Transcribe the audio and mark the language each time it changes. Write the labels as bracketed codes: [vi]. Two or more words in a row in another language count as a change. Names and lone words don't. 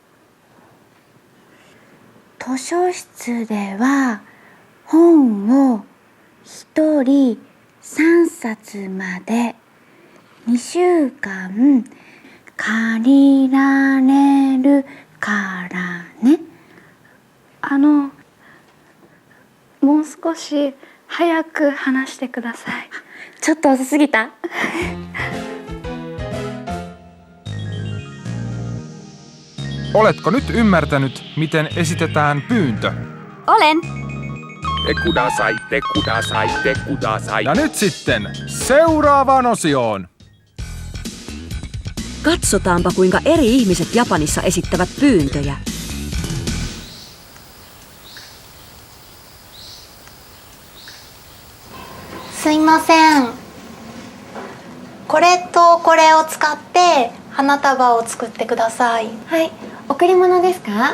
[ja] 図書室では本を1人3冊まで2週間借りられるからね。もう少し早く話してください。ちょっと遅すぎた？ [fi] Oletko nyt ymmärtänyt, miten esitetään pyyntö? Olen. [ja] てください. [fi] Ja nyt sitten seuraavaan osioon. Katsotaanpa, kuinka eri ihmiset Japanissa esittävät pyyntöjä. [ja] すいません。これとこれを使って花束を作ってください。はい、贈り物ですか？